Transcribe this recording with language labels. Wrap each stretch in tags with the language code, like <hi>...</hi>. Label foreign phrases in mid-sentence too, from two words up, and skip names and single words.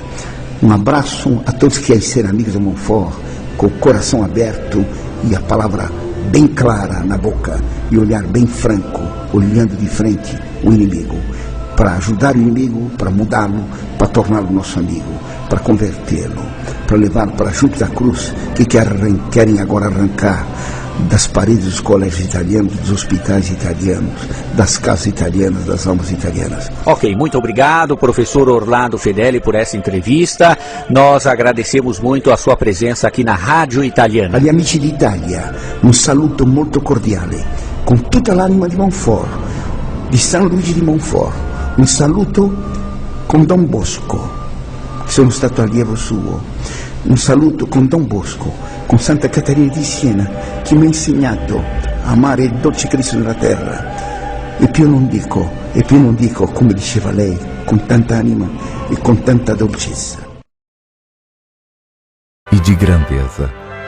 <pt>Um abraço a todos que querem ser amigos da Monfort, com o coração aberto e a palavra bem clara na boca e olhar bem franco, olhando de frente o inimigo, para ajudar o inimigo, para mudá-lo, para torná-lo nosso amigo, para convertê-lo, para levá-lo para junto da cruz, que querem agora arrancar das paredes dos colégios italianos, dos hospitais italianos, das casas italianas, das almas italianas. Ok, muito obrigado, professor Orlando Fedeli, por essa entrevista. Nós agradecemos muito a sua presença aqui na Rádio Italiana.</pt> <it>Agli amici d'Italia, un saluto molto cordiale, con tutta l'anima di Montfort, di San Luigi di Montfort. Un saluto con Don Bosco, sono stato allievo suo. Un saluto con Don Bosco, con Santa Caterina di Siena, che mi ha insegnato a amare il dolce Cristo nella terra. E più non dico, come diceva lei, con tanta anima e con tanta dolcezza.</it> <pt>E de grandeza.</pt>